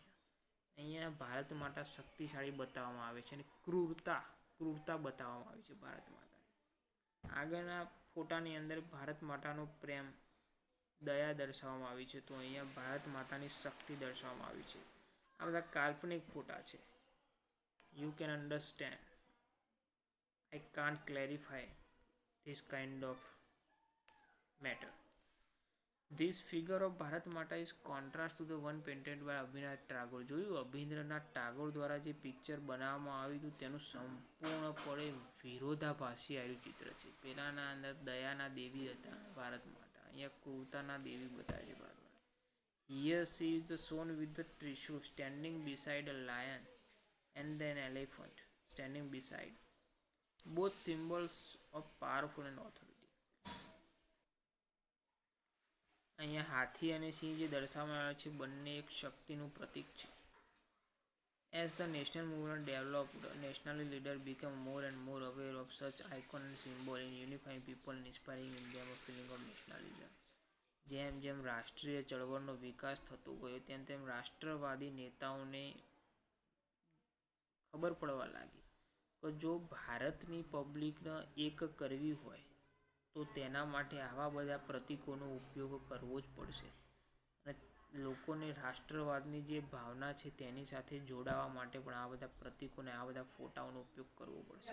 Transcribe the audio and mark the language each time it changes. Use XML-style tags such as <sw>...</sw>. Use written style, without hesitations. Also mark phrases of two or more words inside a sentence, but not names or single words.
<gu>અહીંયા ભારત માતા શક્તિશાળી બતાવવામાં આવે છે અને ક્રૂરતા બતાવવામાં આવે છે ભારત માતાની. આગળના ફોટાની અંદર ભારત માતાનો પ્રેમ, દયા દર્શાવવામાં આવી છે. તો અહીંયા ભારત માતાની શક્તિ દર્શાવવામાં આવી છે. આ બધા કાલ્પનિક ફોટા છે.</gu> <en>you can understand. I can't clarify this kind of matter. This figure of Bharat Mata is contrast to the one painted by Abhinavnath Tagore.</en> <gu>જોયું અભિન્દ્રનાથ ટાગોર દ્વારા જે પિક્ચર બનાવવામાં આવ્યું હતું તેનું સંપૂર્ણપણે વિરોધાભાસી આવ્યું ચિત્ર છે. પેલાના અંદર દયાના દેવી હતા ભારત માતા, અહીંયા ક્રૂરતાના દેવી બતાવે છે ભારત માતા.</gu> <en>Here she is the shown with the trishul standing beside a lion and then elephant standing beside. Both symbols of powerful and authority.</en> <gu>અહીંયા હાથી અને સિંહ જે દર્શાવવામાં આવ્યા છે બંને એક શક્તિનું પ્રતીક છે.</gu> <en>As the national movement developed, national leaders became more and more aware of such icon and symbol in unifying people and inspiring in them a feeling of nationalism.</en> <gu>જેમ જેમ રાષ્ટ્રીય ચળવળનો વિકાસ થતો ગયો તેમ તેમ રાષ્ટ્રવાદી નેતાઓને ખબર પડવા લાગી કે જો ભારતની પબ્લિકને એક કરવી હોય તો તેના માટે આવા બધા પ્રતીકોનો ઉપયોગ કરવો જ પડશે અને લોકોને રાષ્ટ્રવાદની જે ભાવના છે તેની સાથે જોડાવા માટે પણ આ બધા પ્રતીકોને આ બધા ફોટાઓનો ઉપયોગ કરવો પડશે.</gu>